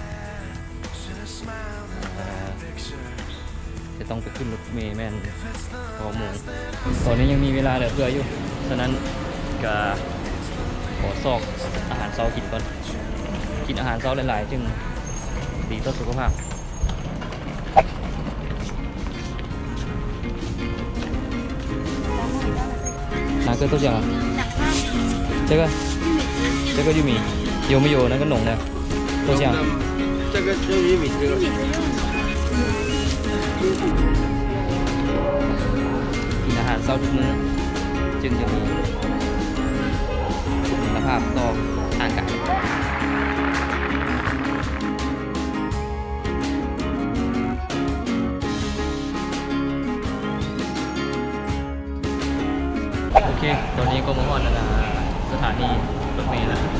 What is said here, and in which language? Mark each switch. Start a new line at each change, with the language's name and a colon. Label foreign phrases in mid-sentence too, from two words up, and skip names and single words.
Thai: จะต้องไปขึ้นรถเมล์แม่น6 โมงตอนนี้ยังมีเวลาเหลือเฟืออยู่ฉะนั้นก็ขอซอกอาหารเช้ากินก่อนกินอาหารเช้าหลายๆจึงดีต่อสุขภาพ
Chinese: 哪个豆浆啊？这个玉米有没有那个浓的豆浆？这个就玉米这个。
Thai: กินอาหารเช้าทุกมื้อจึงจะมีคุณภาพต่อร่างกายโอเคตอนนี้ก็มาฮอดแล้วสถานีรถเมล์แล้ว